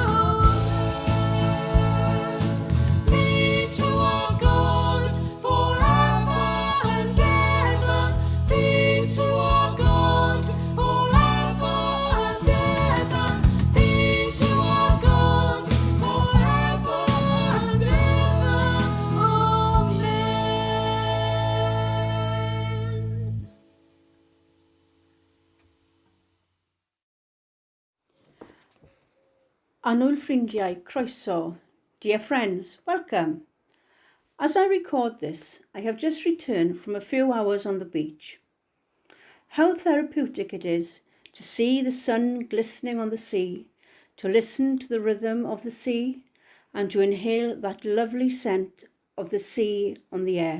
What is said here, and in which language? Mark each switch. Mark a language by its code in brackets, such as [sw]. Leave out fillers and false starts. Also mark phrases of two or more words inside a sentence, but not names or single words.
[en] Be to our God forever and ever. Be to our God forever and ever. Be to our God forever and ever. Amen. [cy] Annwyl ffrindiau, croeso. [en] Dear friends, welcome. As I record this, I have just returned from a few hours on the beach. How therapeutic it is to see the sun glistening on the sea, to listen to the rhythm of the sea, and to inhale that lovely scent of the sea on the air.